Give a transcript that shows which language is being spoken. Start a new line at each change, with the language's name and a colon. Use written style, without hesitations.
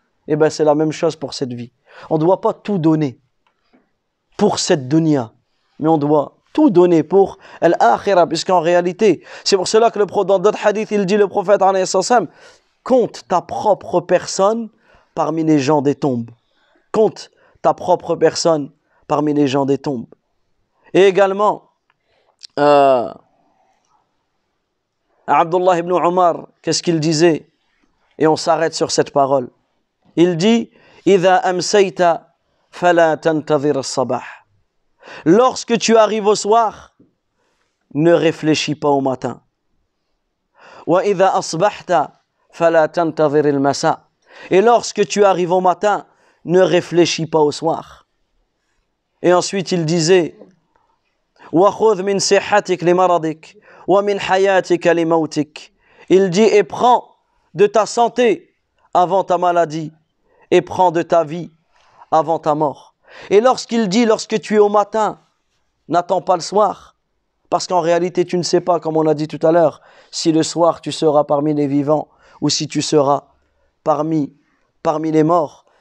French: Eh bien c'est la même chose pour cette vie. On ne doit pas tout donner pour cette dunya, mais on doit tout donner pour l'akhirah, puisqu'en réalité, c'est pour cela que dans d'autres hadiths, il dit le prophète alayhi salam, compte ta propre personne parmi les gens des tombes. Compte ta propre personne parmi les gens des tombes. Et également, Abdullah ibn Umar, qu'est-ce qu'il disait? Et on s'arrête sur cette parole. Il dit,
Arabic: إِذَا أَمْسَيْتَ فَلَا تَنْتَظِرَ الصَّبَاحِ.
French: Lorsque tu arrives au soir, ne réfléchis pas au matin.
Arabic: وَإِذَا أَصْبَحْتَ فَلَا تَنْتَظِرِ الْمَسَاءِ.
French: Et lorsque tu arrives au matin, ne réfléchis pas au soir. Et ensuite il disait
Arabic: وَخُذْ مِنْ صِحَّتِكَ لِمَرَضِكَ وَمِنْ حَيَاتِكَ لِمَوْتِكَ.
French: Il dit et prends de ta santé avant ta maladie et prends de ta vie avant ta mort. Et lorsqu'il dit lorsque tu es au matin, n'attends pas le soir, parce qu'en réalité tu ne sais pas, comme on a dit tout à l'heure, si le soir tu seras parmi les vivants ou si tu seras parmi les morts.